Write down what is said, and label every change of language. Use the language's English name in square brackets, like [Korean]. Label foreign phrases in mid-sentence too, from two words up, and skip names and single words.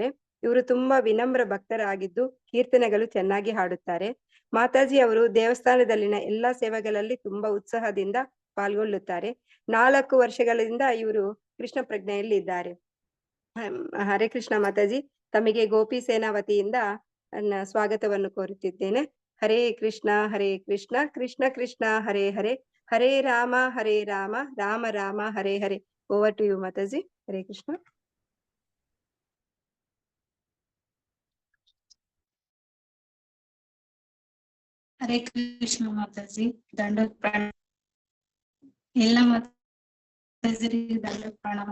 [Kannada] ಇವರು ತುಂಬಾ ವಿನಮ್ರ ಭಕ್ತರಾಗಿದ್ದು ಕೀರ್ತನೆಗಳು ಚೆನ್ನಾಗಿ ಹಾಡುತ್ತಾರೆ. ಮಾತಾಜಿ ಅವರು ದೇವಸ್ಥಾನದಲ್ಲಿನ ಎಲ್ಲಾ ಸೇವೆಗಳಲ್ಲಿ ತುಂಬಾ ಉತ್ಸಾಹದಿಂದ ಪಾಲ್ಗೊಳ್ಳುತ್ತಾರೆ. 4 ವರ್ಷಗಳಿಂದ ಇವರು ಕೃಷ್ಣ ಪ್ರಜ್ಞೆಯಲ್ಲಿ ಇದ್ದಾರೆ. ಹರೇ ಕೃಷ್ಣ ಮಾತಾಜಿ, ತಮಗೆ ಗೋಪಿ ಸೇನಾ ವತಿಯಿಂದ ಸ್ವಾಗತವನ್ನು ಕೋರುತ್ತಿದ್ದೇನೆ. [Sanskrit] ಹರೇ ಕೃಷ್ಣ ಕೃಷ್ಣ ಕೃಷ್ಣ ಹರೇ ಹರೇ, ಹರೇ ರಾಮ ರಾಮ ರಾಮ ಹರೇ ಹರೇ. [English] over to you [Kannada] ಮಾತಾಜಿ. ಹರೇ ಕೃಷ್ಣ. ಹರೇ ಕೃಷ್ಣ ಮಾತಾಜಿ, ದಂಡೋತ್ ಪ್ರಣಾಮ ಎಲ್ಲ ಮಾತಾಜರಿಗೆ ದಂಡೋತ್ ಪ್ರಣಾಮ.